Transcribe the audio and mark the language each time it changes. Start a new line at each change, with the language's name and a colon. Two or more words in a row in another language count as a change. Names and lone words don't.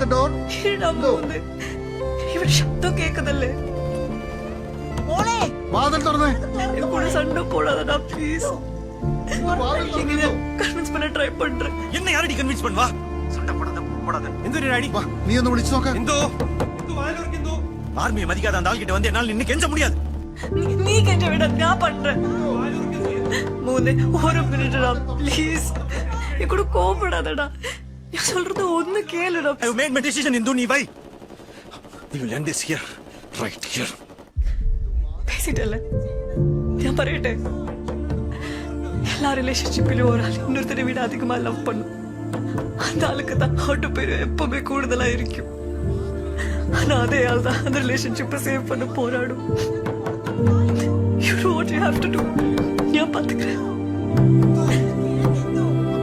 Malayalam: ഡോർ. ഇവിടെ ശബ്ദം കേൾക്കുന്നല്ലേ? വാതിൽ തുറന്നേ.
Tamil: கூட சண்டை போடாதடா ப்ளீஸ். நீங்க கன்வின்ஸ் பண்ண ட்ரை பண்றேன். என்ன யாரடி கன்வின்ஸ் பண்ணுவா? சண்டை போடாத.
Malayalam: എന്തൊരു രാണി? വാ, നീ ഒന്ന് വിളിച്ചു നോക്ക. എന്തോ എന്തോ ആർമിയെ മതിക്കാതെ
Tamil: அந்த ആൾகிட்ட வந்து என்னால நின்னு கெஞ்ச முடியாது. நீ கெஞ்ச விட நான் பண்றேன். மூணே ஒரு மினிட்டா ப்ளீஸ். நீ கூட கோபப்படாதடா. நான் சொல்றது ஒன்னு கேளுடா.
English: I have made my decision Indu,
Tamil: நீ வை.
English: We will end this here, right here.
Tamil: பேசிட்டல. நான் പറയട്ടെ. எல்லா ரிலேஷன்ஷிப்பிலும் ஒரு ஆள் இன்னொருத்தரை விட அதிகமா லவ் பண்ணும். அந்த ஆளுக்கு தான் ஹார்ட் பேர் எப்பவுமே கூடுதலா இருக்கும். ஆனா அதே ஆள் தான் அந்த ரிலேஷன்ஷிப்பை சேவ் பண்ண போராடும்.
English: You know what you have to do.
Tamil: நான் பாத்துக்கிறேன்.